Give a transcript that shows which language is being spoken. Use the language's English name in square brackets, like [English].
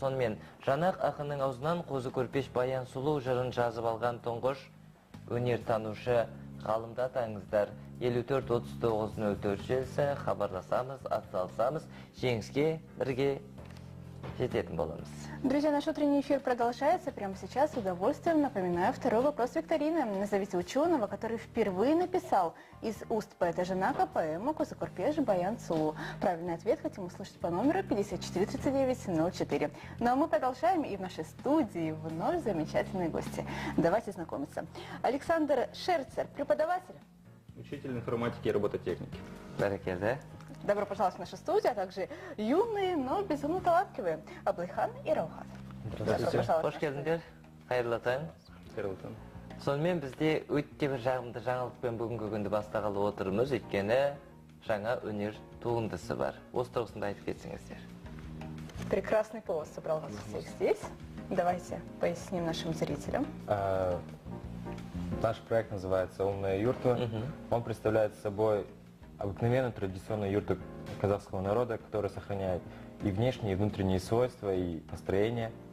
[Kazakh] Сонымен Жанақ ақынның аузынан қозы көрпеш Баян Сұлу жырын жазып алған тұңғыш өнертанушы ғалымды атаңыздар. 54-39-04 желісі хабарласамыз, атсалысамыз, жеңіске бірге жететін боламыз. [Russian] Друзья, наш утренний эфир продолжается. Прямо сейчас с удовольствием напоминаю второй вопрос викторины. Назовите ученого, который впервые написал из уст поэта Жанака поэму «Козы Көрпеш Баян Сұлу». Правильный ответ хотим услышать по номеру 5439-04. Ну а мы продолжаем, и в нашей студии вновь замечательные гости. Давайте знакомиться. Александр Шерцер, преподаватель. Учитель информатики и робототехники. [Kazakh] Бәрекелді. [Russian] Добро пожаловать в нашу студию, а также юные, но безумно талантливые Аблайхан и Раухат. Здравствуйте. [Kazakh] Қош келдіңдер. Қайырлы таң. Қайырлы таң. Сонымен бізде өте бір жағымды жаңалықпен бүгінгі күнді бастағалы отырмыз, өйткені жаңа өнер туындысы бар. Осы тұрғысында айтып кетсеңіздер. [Russian] Прекрасный повод собрал вас всех здесь. Давайте поясним нашим зрителям. Наш проект называется «Умная юрта». Он представляет собой обыкновенную традиционную юрту казахского народа, которая сохраняет и внешние, и внутренние свойства, и настроение.